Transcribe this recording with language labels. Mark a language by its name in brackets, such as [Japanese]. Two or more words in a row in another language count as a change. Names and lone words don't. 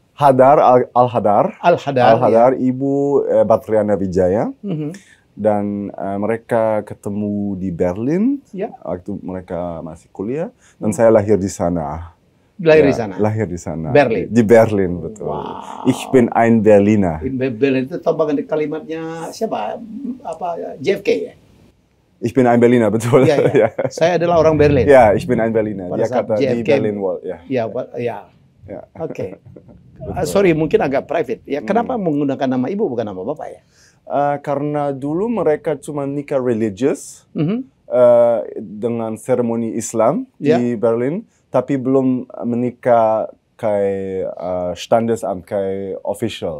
[Indonesian] Al-Hadar. Al-Hadar. Ibu Batriana Wijaya. Dan mereka ketemu di Berlin waktu mereka masih kuliah dan saya lahir di sana. Lahir di sana. Berlin. Di Berlin, betul. [German] Wow. Ich bin ein Berliner. [Indonesian] Berlin itu tahu banget kalimatnya siapa? Apa JFK ya? [German] Ich bin ein Berliner, [Indonesian] betul. Ya. Saya adalah orang Berlin. Ya, [German] ich bin ein Berliner. [Indonesian] Pada Dia kata JFK, di Berlin Wall. Ya. Oke. Sorry, mungkin agak private. Ya, kenapa menggunakan nama ibu bukan nama bapak ya? Karena dulu mereka cuma nikah religius dengan seremoni Islam di Berlin, tapi belum menikah kayak Standesamt, kayak official.